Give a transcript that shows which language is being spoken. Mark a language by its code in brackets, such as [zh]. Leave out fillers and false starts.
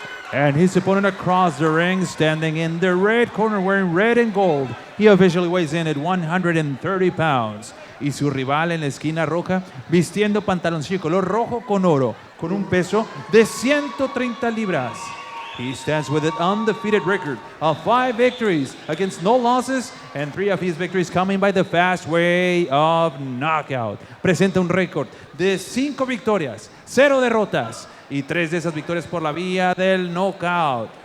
[en] And his opponent across the ring, standing in the red corner, wearing red and gold. He officially weighs in at 130 pounds. [es] Y su rival en la esquina roja, vistiendo pantaloncillo color rojo con oro, con un peso de 130 libras. [en] He stands with an undefeated record of 5 victories against no losses, and 3 of his victories coming by the fast way of knockout. [es] Presenta un récord de 5 victorias, 0 derrotas, y 3 de esas victorias por la vía del knockout.